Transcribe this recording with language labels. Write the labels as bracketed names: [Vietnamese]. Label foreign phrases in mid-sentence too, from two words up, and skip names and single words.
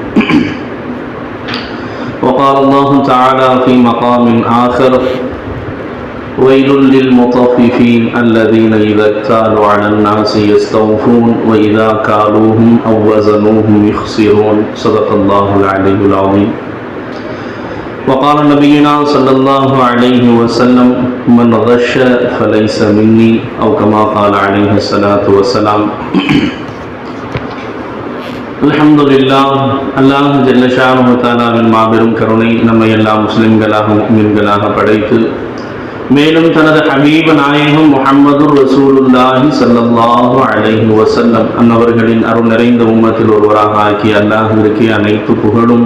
[Arabic] وقال الله تعالى في مقام آخر ويل للمطففين الذين إذا اكتالوا على الناس يستوفون وإذا كالوهم أو وزنوهم يخسرون. صدق الله العلي العظيم. وقال نبينا صلى الله عليه وسلم من غش فليس مني أو كما قال عليه الصلاة والسلام. [Tamil] அல்ஹம்துலில்லாஹ். அல்லாஹ் [Arabic] جل شأنه [Tamil] தஆலாவின் மாபெரும் கருணை நம்மை எல்லா முஸ்லிம்களாக முஃமின்களாக படைத்து மேலும் தனது ஹபீப நாயகம் முஹம்மது [Arabic] رسول الله صلى الله عليه وسلم [Tamil] அன்னவர்களின் அருள் நிறைந்த உம்மத்தில் ஒருவராக ஆக்கி அல்லாஹ்விற்கு அனைத்து புகழும்.